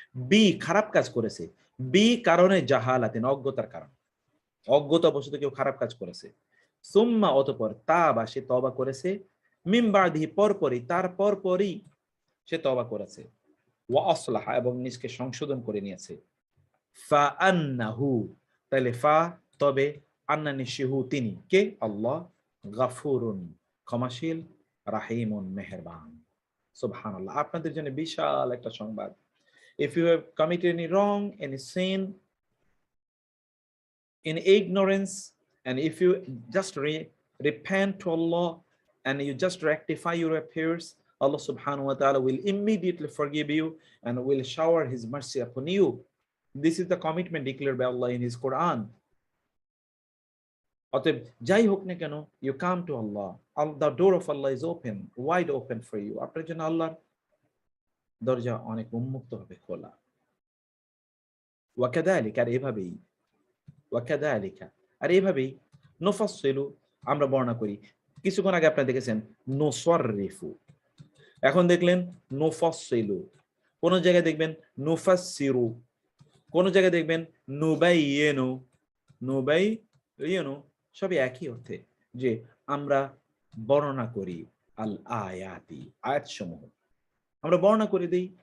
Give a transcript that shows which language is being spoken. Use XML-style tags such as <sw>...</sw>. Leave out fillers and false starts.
<bn>B খারাপ কাজ করেছে, বি কারণে জাহালাতেন অজ্ঞতার কারণ, অজ্ঞতা বশত কেউ খারাপ কাজ করেছে, সুম্মা অতঃপর তা বা সে তওবা করেছে, মিন বাদিহি পরপরই, তার পরপরই সে তওবা করেছে, ওয়া আসলাহা এবং নিজকে সংশোধন করে নিয়েছে, ফা আন্নাহু তাহলে ফা তবে, আন্না নিশ্চিহু তিনি কে, আল্লাহ, গাফুরুন ক্ষমাশীল, রাহিমুন মেহেরবান। সুবহানাল্লাহ। আপনাদের জন্য বিশাল একটা সংবাদ।</bn> <en>If you have committed any wrong, any sin, in ignorance, and if you just repent to Allah and you just rectify your affairs, Allah subhanahu wa ta'ala will immediately forgive you and will shower his mercy upon you. This is the commitment declared by Allah in his Quran.</en> <bn>অতএব যাই হোক না কেন,</bn> <en>you come to Allah, the door of Allah is open, wide open for you,</en> <bn>আপনার জন্য আল্লাহর দরজা অনেক উন্মুক্ত হবে, খোলা। ওয়াকাযালিকা আর এভাবেই, ওয়াকাযালিকা আর এভাবেই, নুফাসসিলু আমরা বর্ণনা করি। কিছুক্ষণ আগে আপনারা দেখেছেন নুসাররিফু, এখন দেখলেন নুফাসসিলু। কোন জায়গায় দেখবেন নুফাসসিরু, কোন জায়গায় দেখবেন নুবাইয়িনু, নুবাইয়িনু, সবই একই অর্থে, যে আমরা বর্ণনা করি আল আয়াতি, আয়াতসমূহ আমরা বর্ণনা করে দিই।</bn>